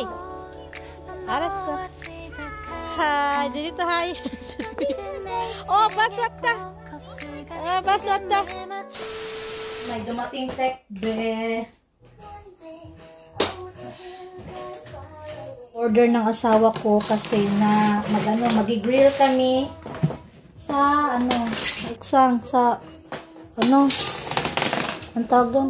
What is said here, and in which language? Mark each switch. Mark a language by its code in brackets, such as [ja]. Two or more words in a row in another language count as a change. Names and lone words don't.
[ko] 알았어. Hi. dito hi. Oh, bus 왔다. Bus 왔다. [tl] May dumating tekbe. Order ng asawa ko kasi na mag-grill kami sa sa ang tawag doon?